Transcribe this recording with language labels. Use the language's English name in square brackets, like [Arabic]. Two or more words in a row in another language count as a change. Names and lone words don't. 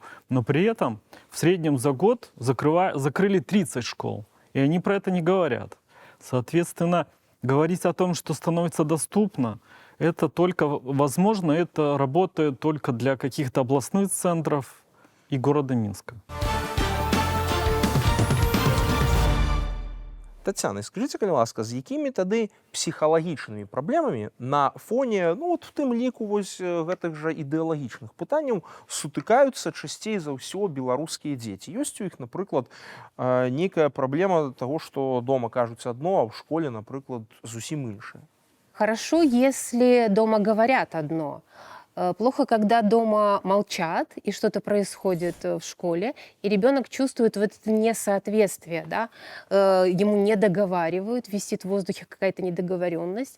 [Russian] Но при этом в среднем за год закрыли 30 школ. И они про это не говорят. Соответственно, говорить о том, что становится доступно, это только, возможно, это работает только для каких-то областных центров и города Минска. [Belarusian] Тетяна, [Ukrainian] скажіть, будь ласка, з якими [Belarusian] тады псіхалагічнымі праблемамі на фоне, ну, от в тым ліку вось гэтых жа ідэалагічных пытанняў сутыкаюцца часцей за ўсё беларускія дзеці? Ёсць у іх, напрыклад, нейкая праблема таго, што дома кажуць адно, а ў школе, напрыклад, зусім іншае? [Russian] Хорошо, если дома говорят одно. Плохо, когда дома молчат, и что-то происходит в школе, и ребенок чувствует вот это несоответствие, да? Ему не договаривают, висит в воздухе какая-то недоговоренность.